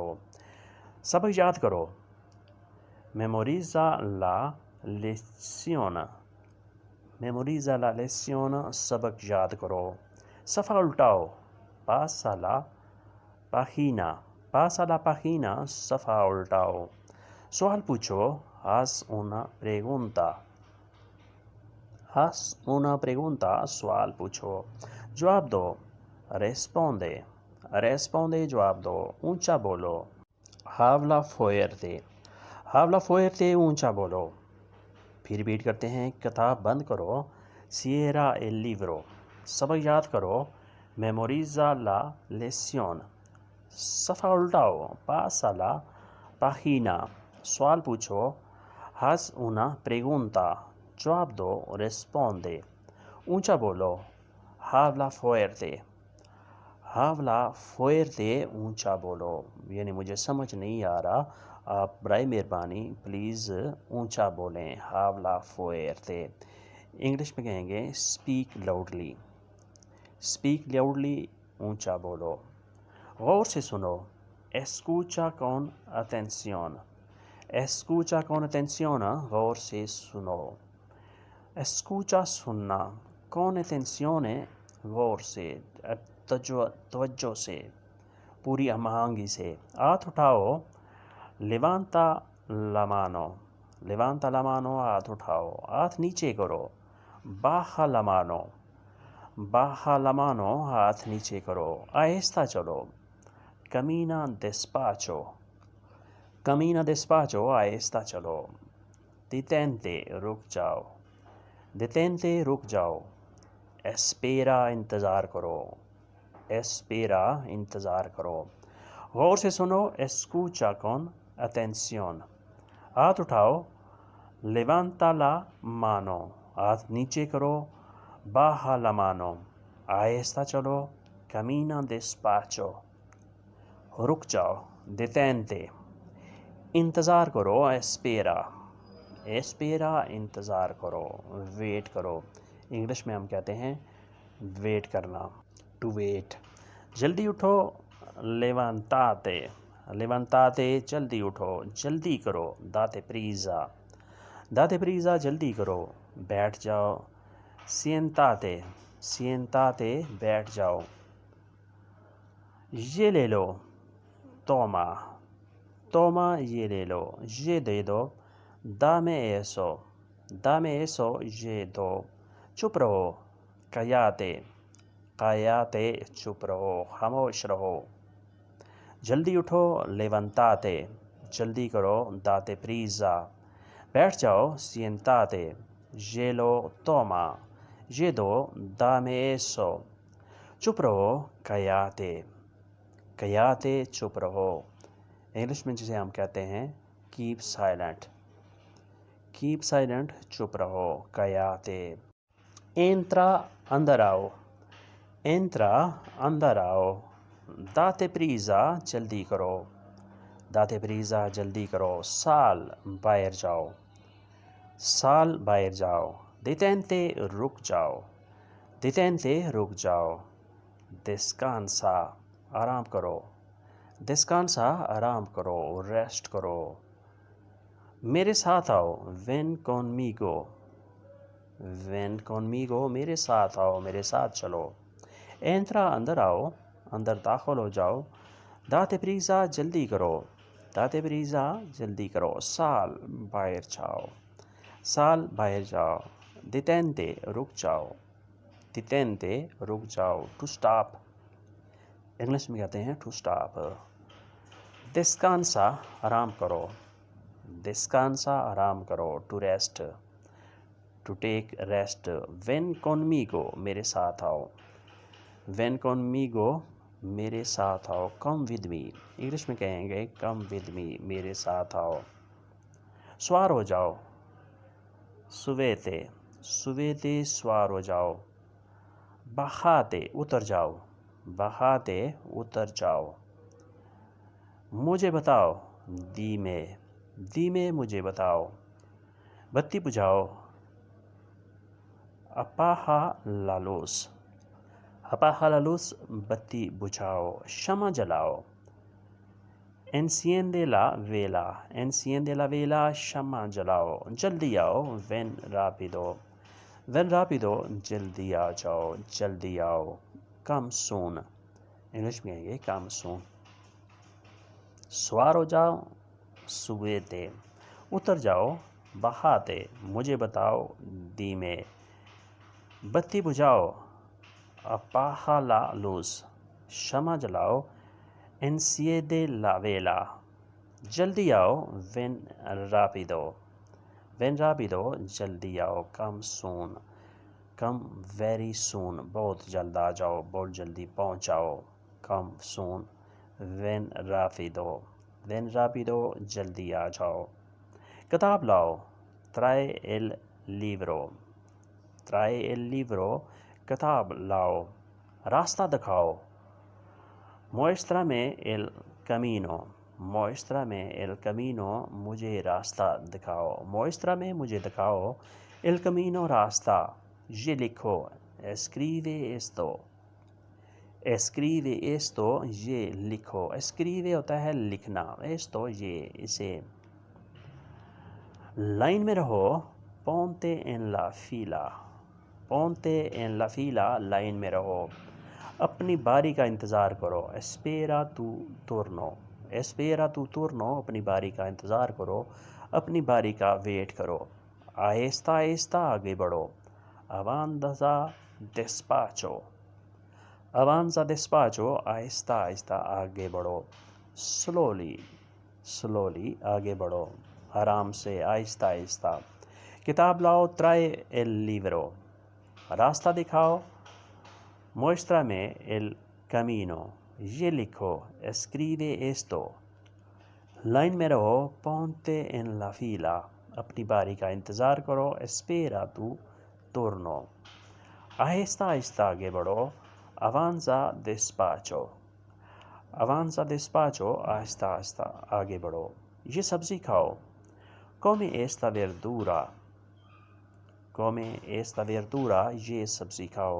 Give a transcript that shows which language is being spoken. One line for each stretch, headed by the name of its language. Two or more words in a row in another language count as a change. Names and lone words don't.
Urdu: سبق یاد کرو,
Spanish: memoriza la lección, memoriza la lección,
Urdu: سبق یاد کرو. صفحہ الٹاؤ,
Spanish: pasa la página, pasa la página,
Urdu: صفحہ الٹاؤ. سوال پوچھو,
Spanish: haz una pregunta, haz una pregunta,
Urdu: سوال پوچھو. جواب دو,
Spanish: responde, responde,
Urdu: جواب دو. اونچا بولو,
Spanish: habla fuerte, habla fuerte,
Urdu: اونچا بولو. پھر ریپیٹ کرتے ہیں۔ کتاب بند کرو,
Spanish: cierra el libro,
Urdu: سبق یاد کرو,
Spanish: memoriza la lección,
Urdu: صفحہ الٹاؤ,
Spanish: pasa la página,
Urdu: سوال پوچھو,
Spanish: haz una pregunta,
Urdu: جواب دو, रेस्पोंदे, اونچا بولو,
Spanish: habla fuerte, habla fuerte,
Urdu: اونچا بولو. یعنی مجھے سمجھ نہیں آ رہا، آپ برائے مہربانی پلیز اونچا بولیں,
Spanish: habla fuerte।
Urdu: انگلش میں کہیں گے
English: speak loudly, speak loudly,
Urdu: اونچا بولو. غور سے سنو,
Spanish: escucha con atención, escucha con atención,
Urdu: غور سے سنو.
Spanish: escucha, सुनना, con atención,
Urdu: غور سے، توجہ سے، پوری آہنگی سے. ہاتھ اٹھاؤ,
Spanish: levanta la mano, levanta la mano,
Urdu: ہاتھ اٹھاؤ. ہاتھ نیچے کرو,
Spanish: baja la mano, baja la mano,
Urdu: ہاتھ نیچے کرو. آہستہ چلو,
Spanish: camina despacio, camina despacio,
Urdu: آہستہ چلو. detente, رک جاؤ, detente, رک جاؤ. espera, انتظار کرو, espera, انتظار کرو. غور سے سنو,
Spanish: escucha con atención।
Urdu: ہاتھ اٹھاؤ,
Spanish: levanta la mano,
Urdu: ہاتھ نیچے کرو,
Spanish: baja la mano,
Urdu: آہستہ چلو,
Spanish: camina despacio,
Urdu: رک جاؤ, detente, انتظار کرو,
Spanish: espera, espera,
Urdu: انتظار کرو، ویٹ کرو. انگلش میں ہم کہتے ہیں ویٹ کرنا,
English: to wait.
Urdu: جلدی اٹھو,
Spanish: levantate, levantate,
Urdu: جلدی اٹھو، جلدی کرو,
Spanish: date prisa, date prisa,
Urdu: جلدی کرو. بیٹھ جاؤ,
Spanish: siéntate, siéntate,
Urdu: بیٹھ جاؤ. یہ لے لو,
Spanish: toma, toma,
Urdu: یہ لے لو، یہ دے دو,
Spanish: dame eso, dame eso,
Urdu: یہ دو. چپ رہو,
Spanish: cállate, cállate,
Urdu: چپ رہو، خاموش رہو. جلدی اٹھو, levantate, جلدی کرو,
Spanish: date prisa।
Urdu: بیٹھ جاؤ, siéntate, یہ لو, toma, یہ دو,
Spanish: dame eso।
Urdu: چپ رہو,
Spanish: cállate, cállate,
Urdu: چپ رہو. انگلش میں جسے ہم کہتے ہیں
English: keep silent, keep silent,
Urdu: چپ رہو,
Spanish: cállate। entra,
Urdu: اندر آؤ, entra, اندر آؤ.
Spanish: date prisa,
Urdu: جلدی کرو,
Spanish: date prisa,
Urdu: جلدی کرو. साल, باہر جاؤ, Sal باہر جاؤ. Detente رک جاؤ. Detente رک جاؤ. Descansa آرام کرو. Descansa آرام کرو. Rest کرو. میرے ساتھ آؤ.
Spanish: Ven conmigo. Ven conmigo
Urdu: میرے ساتھ آؤ. میرے ساتھ چلو. Entra اندر آؤ. اندر داخل ہو جاؤ.
Spanish: Date prisa
Urdu: جلدی کرو.
Spanish: Date prisa
Urdu: جلدی کرو. Sal باہر جاؤ. Sal باہر جاؤ. Detente رک جاؤ. Detente رک جاؤ.
English: To stop
Urdu: انگلش میں کہتے ہیں
English: to stop.
Urdu: Descansa آرام کرو. Descansa آرام کرو.
English: To rest to take rest.
Spanish: Ven conmigo
Urdu: میرے ساتھ آؤ.
Spanish: Ven conmigo
Urdu: میرے ساتھ آؤ.
English: Come with me
Urdu: انگلش میں کہیں گے
English: come with me
Urdu: میرے ساتھ آؤ. سوار ہو جاؤ.
Spanish: Subete subete
Urdu: سوار ہو جاؤ. Bajate اتر جاؤ. Bajate اتر جاؤ. مجھے بتاؤ.
Spanish: Dime dime
Urdu: مجھے بتاؤ. بتی بجھاؤ.
Spanish: Apaga la luz. Apaga la luz
Urdu: بتی بجھاؤ. شمع جلاؤ.
Spanish: Enciende la vela. Enciende la vela
Urdu: شمع جلاؤ. جلدی آؤ.
Spanish: Ven rápido. Ven rápido
Urdu: جلدی آ جاؤ. جلدی آؤ.
English: Come soon
Urdu: انگلش میں ہے
English: come soon.
Urdu: سوار ہو جاؤ. Subete اتر جاؤ. Bajate مجھے بتاؤ. Dime بتی بجھاؤ.
Spanish: Apaga la luz
Urdu: شمع جلاؤ.
Spanish: Enciende la vela
Urdu: جلدی آؤ.
Spanish: Ven rápido. Ven rápido
Urdu: جلدی آؤ.
English: Come soon. Come very soon
Urdu: بہت جلد آ جاؤ. بہت جلدی پہنچ جاؤ.
English: Come soon.
Spanish: Ven rápido. Ven rápido
Urdu: جلدی آ جاؤ. کتاب لاؤ.
Spanish: Trae el libro. Trae el libro
Urdu: کتاب لاؤ. راستہ دکھاؤ.
Spanish: Muéstrame el camino. Muéstrame el camino
Urdu: مجھے راستہ دکھاؤ. Muéstrame مجھے دکھاؤ.
Spanish: El camino راستہ.
Urdu: یہ لکھو.
Spanish: Escribe esto. Escribe esto
Urdu: یہ لکھو. Escribe ہوتا ہے لکھنا. Esto یہ اسے. لائن میں رہو.
Spanish: Ponte en la fila. Ponte en la fila
Urdu: لائن میں رہو. اپنی باری کا انتظار کرو.
Spanish: Espera tu turno. Espera tu turno
Urdu: اپنی باری کا انتظار کرو. اپنی باری کا ویٹ کرو. آہستہ آہستہ آگے بڑھو.
Spanish: Avanza despacio. Avanza despacio
Urdu: آہستہ آہستہ آگے بڑھو.
English: Slowly slowly
Urdu: آگے بڑھو. آرام سے آہستہ آہستہ. کتاب لاؤ.
Spanish: Trae el libro.
Urdu: راستہ دکھاؤ.
Spanish: Muéstrame el camino.
Urdu: یہ لکھو.
Spanish: Escribe esto.
Urdu: لائن میں رہو.
Spanish: Ponte en la fila.
Urdu: اپنی باری کا انتظار کرو.
Spanish: Espera tu turno.
Urdu: آہستہ آہستہ آگے بڑھو.
Spanish: Avanza despacio. Avanza despacio
Urdu: آہستہ آہستہ آگے بڑھو. یہ سبزی کھاؤ.
Spanish: Come esta verdura. Come esta verdura
Urdu: یہ سبزی کھاؤ.